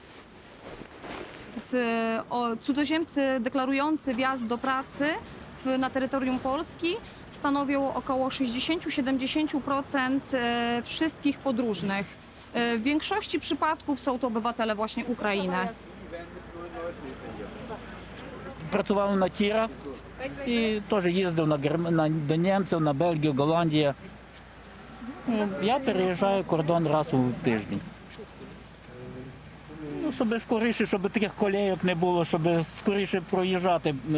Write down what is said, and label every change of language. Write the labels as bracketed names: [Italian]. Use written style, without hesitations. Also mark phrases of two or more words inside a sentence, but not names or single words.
[Polish] Cudzoziemcy deklarujący wjazd do pracy na terytorium Polski stanowią około 60-70% wszystkich podróżnych. W większości przypadków są to obywatele właśnie Ukrainy. [Ukrainian] Працював на тірах і теж їздив до німців, на Бельгію, Голландію. Я переїжджаю кордон раз у тиждень. Ну, щоб скоріше, щоб таких колейок не було, щоб скоріше проїжджати.